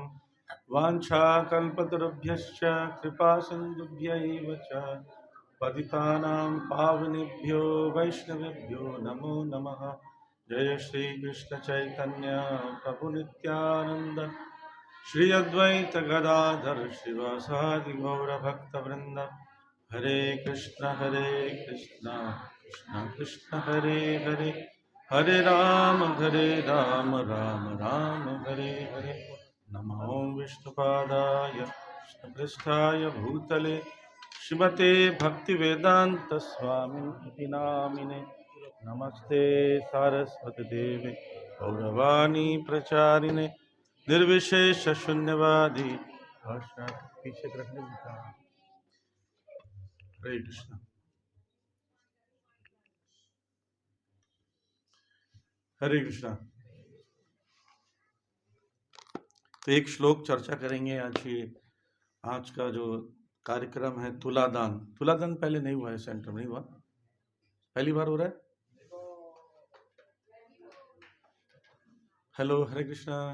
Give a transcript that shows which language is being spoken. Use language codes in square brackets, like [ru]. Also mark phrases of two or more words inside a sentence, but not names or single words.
[sa] वाञ्छाकल्पतरुभ्यश्च कृपासिन्धुभ्यैव च पतितानां पावनेभ्यो वैष्णवेभ्यो नमो नमः। जय श्री कृष्ण चैतन्य प्रभु नित्यानंद श्री अद्वैत गदाधर श्रीवासादि गौर भक्तवृंद। हरे कृष्ण कृष्ण कृष्ण हरे हरे हरे राम राम राम हरे हरे। नमो विष्णुपादाय कृष्णपृष्ठाय भूतले श्रीमते भक्तिवेदांत स्वामी इति नामिने। नमस्ते सारस्वती देवे गौरवाणी प्रचारिणे निर्विशेष शून्यवादी [hi] भाषा पीछे रखने का। हरे कृष्ण। हरे कृष्णा। तो एक श्लोक चर्चा करेंगे आज का जो कार्यक्रम है तुलादान। तुलादान पहले नहीं हुआ है, सेंटर में नहीं हुआ, पहली बार हो रहा है। हेलो, हरे कृष्णा।